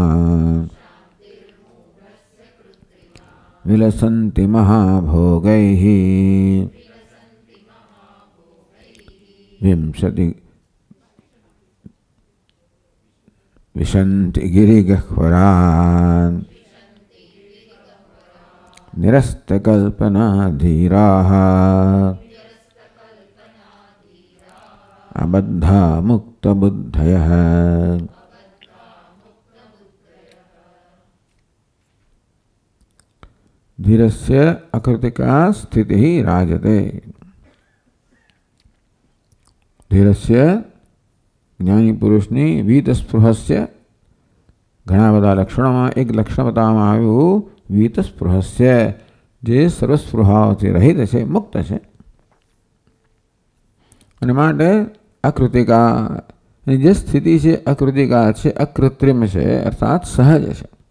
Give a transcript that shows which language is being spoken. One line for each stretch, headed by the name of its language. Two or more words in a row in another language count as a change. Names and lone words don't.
Sanskrit: विलसन्ति महाभोगैः विशन्ति गिरिगह्वरान् निरस्तकल्पनाधीराः अबद्धा मुक्तबुद्धयः। धीरस्य अकृतिका स्थितिः राजते।
Gujarati: धीरस्य જ્ઞાની પુરુષની વીતસ્પૃહસ્ય ઘણા બધા લક્ષણોમાં એક લક્ષણ બતાવવામાં આવ્યું વીતસ્પૃહસ્ય જે સર્વસ્પૃહાઓથી રહિત છે મુક્ત છે અને માટે અકૃતિકા જે સ્થિતિ છે અકૃતિકા છે અકૃત્રિમ છે અર્થાત સહજ છે.